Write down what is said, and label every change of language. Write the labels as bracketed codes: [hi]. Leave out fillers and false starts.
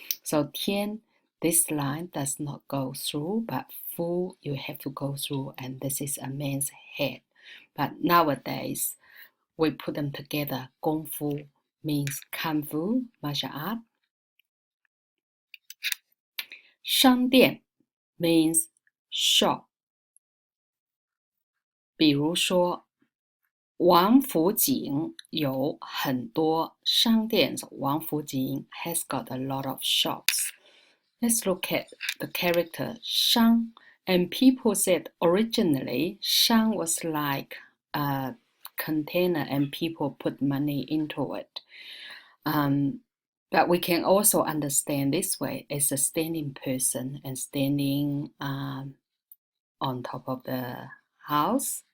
[en] So Tian, this line does not go through, but Fu you have to go through, and this is a man's head. But nowadays, we put them together. Kung Fu means Kung Fu, martial art. 商店 means shop. [zh] 比如说，王府井有很多商店。 [en] So 王府井 has got a lot of shops. Let's look at the character 商. And people said originally 商 was like a container and people put money into it. But we can also understand this way as a standing person and standing on top of the house.